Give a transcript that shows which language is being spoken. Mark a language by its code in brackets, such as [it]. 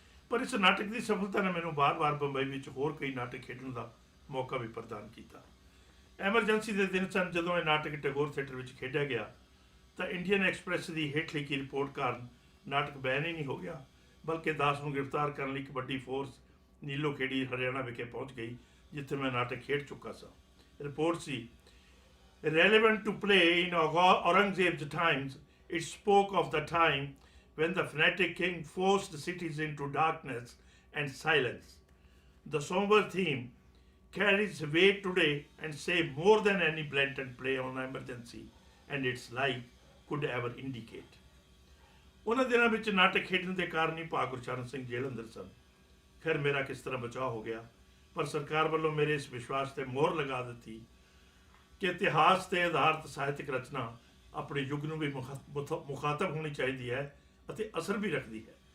[pa] ਪਰ ਇਸ ਨਾਟਕ ਦੀ ਸਫਲਤਾ ਨੇ ਮੈਨੂੰ ਵਾਰ-ਵਾਰ ਬੰਬਈ ਵਿੱਚ ਹੋਰ ਕਈ ਨਾਟਕ ਖੇਡਣ ਦਾ ਮੌਕਾ ਵੀ ਪ੍ਰਦਾਨ ਕੀਤਾ। ਐਮਰਜੈਂਸੀ ਦੇ ਦਿਨ ਸਨ ਜਦੋਂ ਇਹ ਨਾਟਕ ਟੈਗੋਰ ਥੀਏਟਰ ਵਿੱਚ ਖੇਡਿਆ ਗਿਆ ਤਾਂ ਇੰਡੀਅਨ ਐਕਸਪ੍ਰੈਸ ਦੀ ਹੇਠ ਲਿਖੀ ਰਿਪੋਰਟ ਕਾਰਨ ਨਾਟਕ ਬੈਨ ਹੀ ਨਹੀਂ ਹੋ ਗਿਆ, ਬਲਕਿ ਦਾਸ ਨੂੰ ਗ੍ਰਿਫਤਾਰ ਕਰਨ ਲਈ ਇੱਕ ਵੱਡੀ ਫੋਰਸ ਨੀਲੋ ਖੇੜੀ ਹਰਿਆਣਾ ਵਿਖੇ ਪਹੁੰਚ ਗਈ, ਜਿੱਥੇ ਮੈਂ ਨਾਟਕ ਖੇਡ ਚੁੱਕਾ ਸਾਂ। Report ਸੀ, [en] relevant to play in Aurangzeb's times, it spoke of the time when the fanatic king forced cities into darkness and silence. The somber theme carries weight today and say more than any blatant play on emergency and its like could ever indicate. [pa] ਉਹਨਾਂ ਦਿਨਾਂ ਵਿੱਚ ਨਾਟਕ ਖੇਡਣ ਦੇ ਕਾਰਨ ਹੀ ਭਾਗ ਗੁਰਚਰਨ ਸਿੰਘ ਜੇਲ੍ਹ ਅੰਦਰ ਸਨ। ਖੈਰ ਮੇਰਾ ਕਿਸ ਤਰ੍ਹਾਂ ਬਚਾਅ ਹੋ ਗਿਆ, ਪਰ ਸਰਕਾਰ ਵੱਲੋਂ ਮੇਰੇ ਇਸ ਵਿਸ਼ਵਾਸ ਤੇ ਮੋਹਰ ਲਗਾ ਦਿੱਤੀ ਕਿ ਇਤਿਹਾਸ ਤੇ ਆਧਾਰਿਤ ਸਾਹਿਤਕ ਰਚਨਾ ਆਪਣੇ ਯੁੱਗ ਨੂੰ ਵੀ ਮੁਖਾਤਬ ਹੋਣੀ ਚਾਹੀਦੀ ਹੈ ਅਤੇ ਅਸਰ ਵੀ ਰੱਖਦੀ ਹੈ।